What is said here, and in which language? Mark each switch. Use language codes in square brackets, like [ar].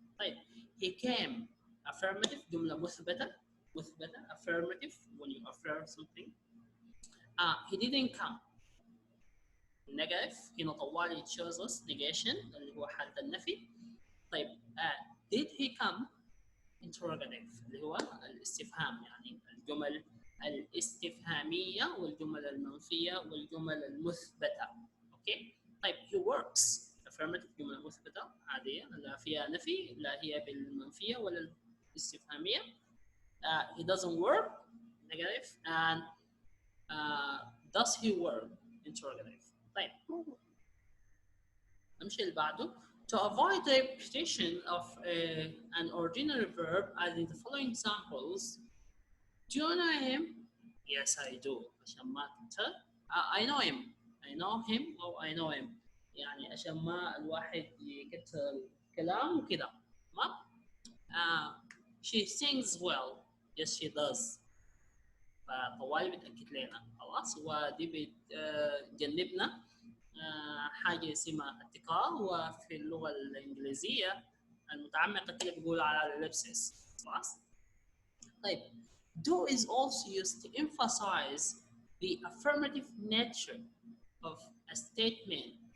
[en] طيب he came affirmative [ar] جملة مثبتة [en] affirmative when you affirm something. He didn't come negative [ar] هنا طوالي [en] chose us negation [ar] اللي هو حالة النفي. طيب [en] did he come interrogative [ar] اللي هو الاستفهام، يعني الجمل الاستفهامية والجمل المنفية والجمل المثبتة. اوكي. طيب [en] he works affirmative [ar] جملة مثبتة عادية لا فيها نفي، لا هي بالمنفية ولا الاستفهامية. [en] he doesn't work negative and does he work interrogative. [ar] طيب نمشي اللي بعده. [en] To avoid the repetition of an ordinary verb, as in the following examples: do you know him? Yes, I do. [ar] عشان ما تنسى [en] I know him [ar] أو I know him، يعني عشان ما الواحد يكتر الكلام وكذا. تمام. [en] she sings well. Yes, she does. [ar] فطوالي بتأكد لنا خلاص، ودي بتجنبنا حاجة اسمها التكرار، وفي اللغة الإنجليزية المتعمقة كده بيقول على الابسس. خلاص. [en] طيب do is also used to emphasize the affirmative nature of a statement.